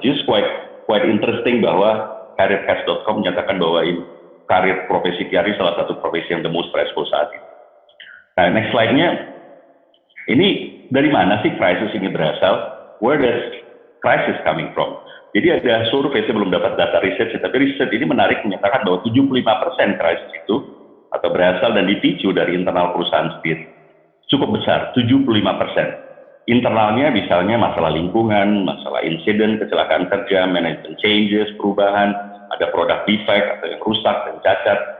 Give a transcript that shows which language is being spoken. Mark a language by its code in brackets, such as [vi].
[en] Just quite interesting [id] bahwa careercast.com menyatakan bahwa karir profesi PR ini salah satu profesi yang [en] the most stressful [id] saat ini. Nah, next slide-nya, ini dari mana sih krisis ini berasal? [en] Where does crisis coming from? [id] Jadi ada survei, saya belum dapat data riset, tapi riset ini menarik menyatakan bahwa 75% krisis itu atau berasal dan dipicu dari internal perusahaan sendiri. Cukup besar, 75%. Internalnya misalnya masalah lingkungan, masalah insiden, kecelakaan kerja, manajemen changes, perubahan, ada produk defect atau yang rusak dan cacat.